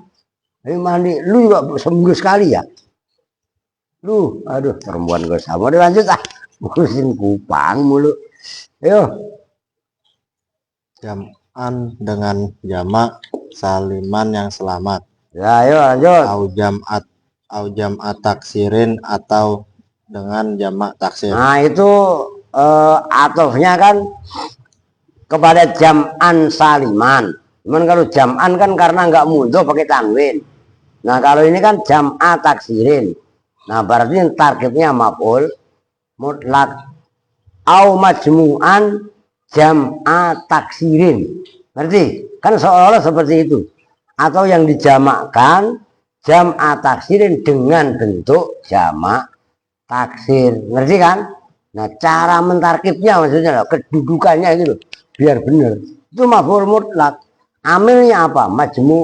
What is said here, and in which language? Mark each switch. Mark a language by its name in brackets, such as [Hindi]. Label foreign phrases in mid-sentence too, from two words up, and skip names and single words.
[Indonesian] Tapi mandi lu juga seminggu sekali ya? Lu, aduh perempuan gue sama. Udah lanjut ah, ngurusin Kupang mulu. Ayo. Jam'an dengan jamak saliman yang selamat. Ya, ayo lanjut. [Arabic] أو جمع تكسير [Indonesian] atau dengan jamak taksir. Nah, itu atofnya kan kepada [Arabic] جمعا سالما. [Indonesian] Cuman kalau jam'an kan karena nggak muncul pakai tanwin. Nah, kalau ini kan [Arabic] جمع تكسير. [Indonesian] Nah, berarti targetnya [Arabic] مفعول مطلق. أو مجموعا جمع تكسير. [Indonesian] Berarti kan seolah-olah seperti itu. Atau yang dijamakkan [Arabic] جمع تكسير [Indonesian] dengan bentuk jamak taksir. Ngerti kan? Nah, cara mentarkibnya maksudnya loh, kedudukannya itu loh, biar benar. Itu [Arabic] مفعول مطلق. [Indonesian] Amilnya apa? Majmu'.